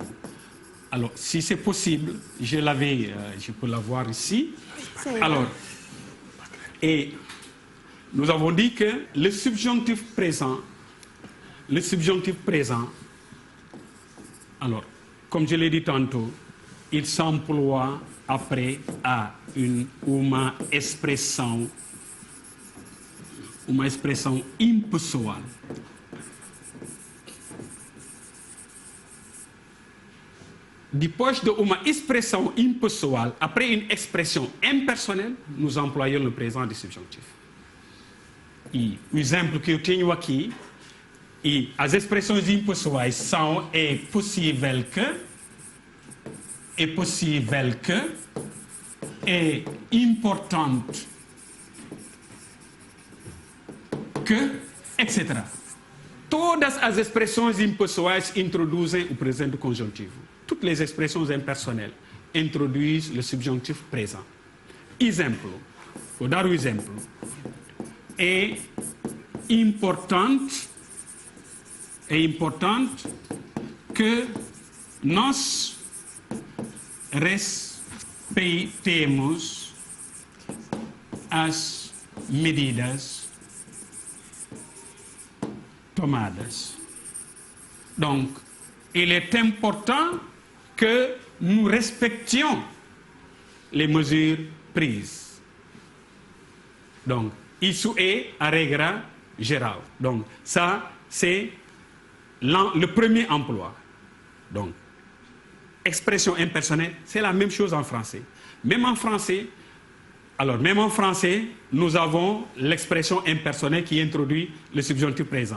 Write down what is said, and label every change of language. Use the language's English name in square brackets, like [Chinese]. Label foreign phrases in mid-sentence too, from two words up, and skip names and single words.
[French] Alors, si c'est possible, je peux l'avoir ici. Alors, et nous avons dit que le subjonctif présent, alors, comme je l'ai dit tantôt, il s'emploie après à [Portuguese] uma expressão impessoal. Depois de uma expressão impessoal, [French] après une expression impersonnelle, nous employons le présent du subjonctif. [Portuguese] E o exemplo que eu tenho aqui, e as expressões impessoais são é possível que, é importante que, etc. Todas as expressões impessoais introduzem o presente conjuntivo. [French] Toutes les expressions impersonnelles introduisent le subjonctif présent. [Portuguese] Exemplo, vou dar o exemplo. É importante que nós respeitemos as medidas tomadas. [French] Donc, il est important que nous respections les mesures prises. Donc, [Portuguese] isso é a regra geral. [French] Donc, ça, c'est le premier emploi. Donc, expression impersonnelle, c'est la même chose en français. Même en français, nous avons l'expression impersonnelle qui introduit le subjonctif présent.